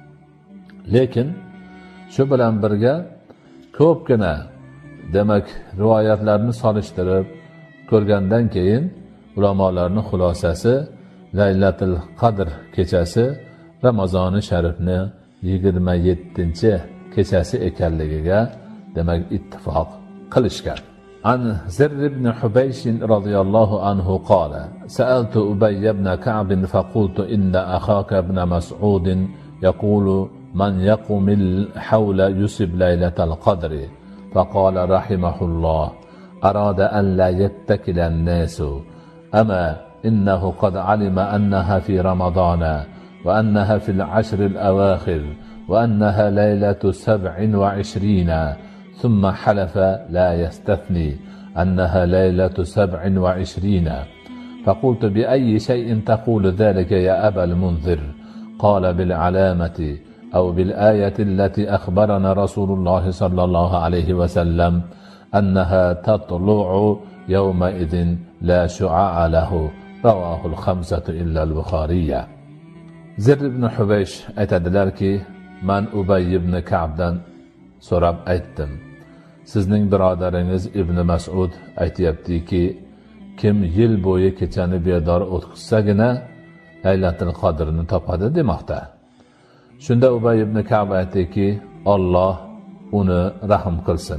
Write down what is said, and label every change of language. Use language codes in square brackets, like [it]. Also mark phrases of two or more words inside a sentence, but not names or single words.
[uz] Lekin shu bilan birga ko'pgina demak rivoyatlarni solishtirib ko'rgandan keyin ulamolarning xulosasi Laylatul Qadr kechasi Ramazoni sharifni 27 kechasi ekanligiga demak ittifoq qilishgan. [ar] عن زر بن حبيش رضي الله عنه قال سألت أبي بن كعب فقلت إن أخاك ابن مسعود يقول من يقم الحول يصب ليلة القدر فقال رحمه الله أراد أن لا يتكل الناس أما إنه قد علم أنها في رمضان وأنها في العشر الأواخر وأنها ليلة 27 ثم حلف لا يستثني أنها ليلة 27 فقلت بأي شيء تقول ذلك يا أبا المنذر قال بالعلامة أو بالآية التي أخبرنا رسول الله صلى الله عليه وسلم أنها تطلع يومئذ لا شعاع له رواه الخمسة إلا البخاري. [uz] زر بن حبيش aytadilarki, man Ubay ibn Ka'bdan so'rab aytdim. Sizning birodaringiz Ibn Mas'ud aytayaptiki, kim yil bo'yi kechani bedor o'tkazsagina Laylatul Qadrni topadi demoqda. Shunda Ubay ibn Ka'b aytdiki, Alloh uni rahim qilsin.